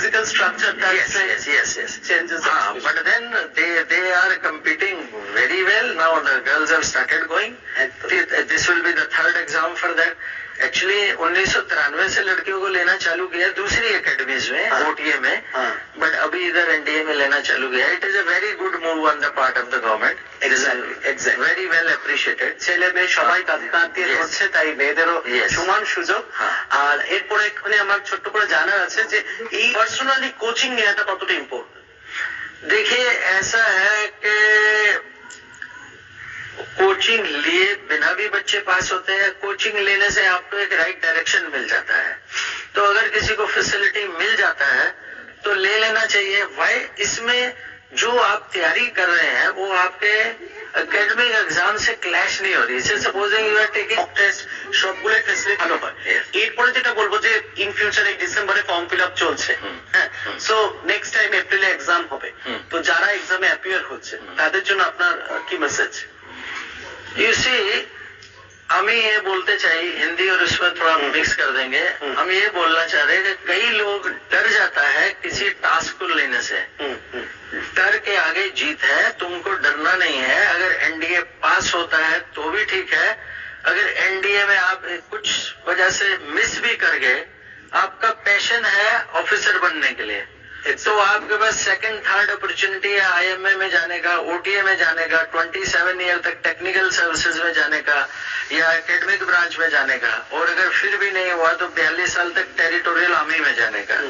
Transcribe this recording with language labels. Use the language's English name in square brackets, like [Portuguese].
[English] Physical structure that yes changes. But then they are competing very well. Now the girls have started going. This will be the 3rd exam for that. [Hindi] Actually 1993 से लड़कियों को लेना चालू किया दूसरी academies में, OTA में, but अभी इधर एनडीए में लेना चालू किया. [English] It is a very good move on the part of the government. Very well appreciated. [Bangla] ছেলে মেয়ে সবাই কাঁধ দিয়ে করছে, তাই মেয়েদেরও সমান সুযোগ. আর এরপরে এখানে আমার ছোট্ট করে জানার আছে যে এই পার্সোনালি কোচিং নেওয়াটা কতটা ইম্পর্টেন্ট. [Hindi] देखिए ऐसा है कि कोचिंग लिए बिना भी बच्चे पास होते हैं। कोचिंग लेने से आपको एक राइट डायरेक्शन मिल जाता है। तो अगर किसी को फैसिलिटी मिल जाता है तो ले लेना चाहिए। वाई इसमें जो आप तैयारी कर रहे हैं वो आपके एकेडमिक एग्जाम से क्लैश नहीं हो रही। [English] जैसे supposing you are taking [Bangla] test সবগুলোই ফেসিলিটি ভালো হয়। এরপরে যেটা বলবো যে ইন ফিউচারে ডিসেম্বরে ফর্ম ফিল আপ চলছে, হ্যাঁ, সো নেক্সট টাইম এপ্রিলে এক্সাম হবে, তো যারা এক্সামে অ্যাপিয়ার হচ্ছে তাদের জন্য আপনার কি মেসেজ? [Hindi] यू सी हम ये बोलते चाहिए, हिंदी और उसमें थोड़ा मिक्स कर देंगे। हम ये बोलना चाह रहे हैं कि कई लोग डर जाता है किसी टास्क को लेने से। डर के आगे जीत है, तुमको डरना नहीं है। अगर एनडीए पास होता है तो भी ठीक है, अगर एनडीए में आप कुछ वजह से मिस भी कर गए, आपका पैशन है ऑफिसर बनने के लिए, तो आपके पास सेकंड थर्ड अपॉर्चुनिटी है आईएमए में जाने का, ओटीए में जाने का, 27 ईयर तक टेक्निकल सर्विसेज में जाने का या एकेडमिक ब्रांच में जाने का, और अगर फिर भी नहीं हुआ तो 42 साल तक टेरिटोरियल आर्मी में जाने का।